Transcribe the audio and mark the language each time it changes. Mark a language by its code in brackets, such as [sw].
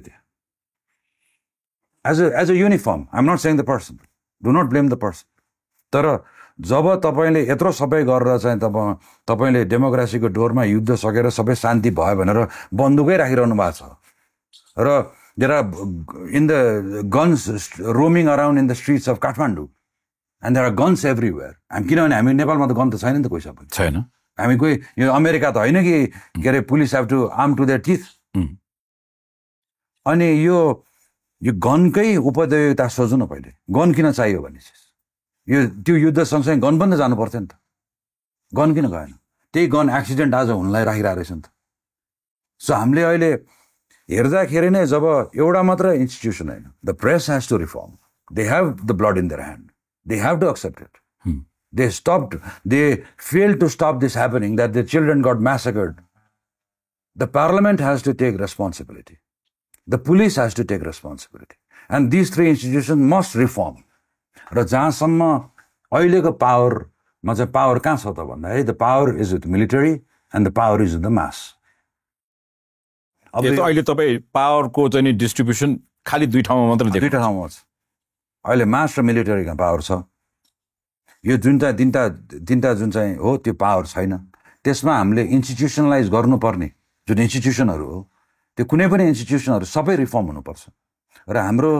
[ne] त्यो [en] as a uniform, I am not saying the person, [ne] do not blame the person, तर जब तपाईँले यत्रो सबै गरेर चाहिँ तपाईँले डेमोक्रेसीको डोरमा युद्ध सकेर सबै शान्ति भयो भनेर बन्दुकै राखिरहनु भएको छ र [en] there are in the guns roaming around in the streets of Kathmandu and there are guns everywhere, [ne] किनभने हामी नेपालमा त गन त छैन नि त, कोही सबै छैन, हामी कोही यो अमेरिका त होइन कि के अरे [en] Police have to arm to their teeth. [ne] अनि यो गनकै उपयोगिता सोच्नु न, पहिले गन किन चाहियो भने यो त्यो युद्ध सँगसँगै गन पनि त जानु पर्थ्यो नि त, गन किन गएन? त्यही गन एक्सिडेन्ट आज हुनलाई राखिरहेको रहेछ नि त। सो हामीले अहिले हेर्दाखेरि नै जब एउटा मात्र इन्स्टिट्युसन होइन, [en] The press has to reform, they have the blood in their hand, they have to accept it, they stopped, they failed to stop this happening that the children got massacred. The parliament has to take responsibility, the police has to take responsibility, and these three institutions must reform. [ne] र जहाँसम्म अहिलेको पावरमा चाहिँ power कहाँ छ त भन्दाखेरि [en] The power is with military and the power is with the mass. [ne] अब अहिले तपाईँ पावरको चाहिँ डिस्ट्रिब्युसन खालि दुई ठाउँमा मात्र देख्नु, दुईटा ठाउँमा छ अहिले, मास र मिलिटरीको पावर छ। यो जुन चाहिँ तिनटा जुन चाहिँ हो त्यो पावर छैन, त्यसमा हामीले इन्स्टिट्युसनलाइज गर्नुपर्ने जुन इन्स्टिट्युसनहरू हो त्यो कुनै पनि इन्स्टिट्युसनहरू सबै रिफर्म हुनुपर्छ र हाम्रो